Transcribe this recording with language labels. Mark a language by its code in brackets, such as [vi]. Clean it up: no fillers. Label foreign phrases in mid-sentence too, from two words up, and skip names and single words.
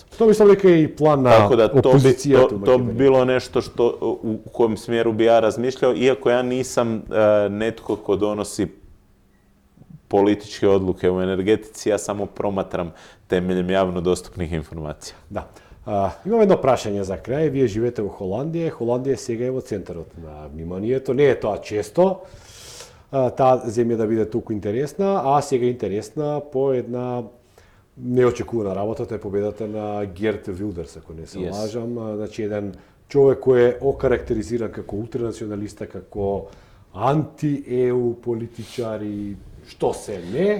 [hr] To bi sam rekao i plan na opozicija. To bi bilo nešto u kojem smjeru bi ja razmišljao, iako ja nisam netko ko donosi političke odluke u energetici, ja samo promatram temeljem javno dostupnih informacija. Da. [mk] Имам едно прашање за крај. Вие живеете во Холандија. Холандија сега е во центарот на вниманието. Не е тоа често, таа земја да биде толку интересна, а сега е интересна по една неочекувана работа. Тоа е победата на Герт Вилдерс, ако не се лажам. Значи, еден човек кој е окарактеризиран како ултранационалиста, како анти-ЕУ политичар и што се не.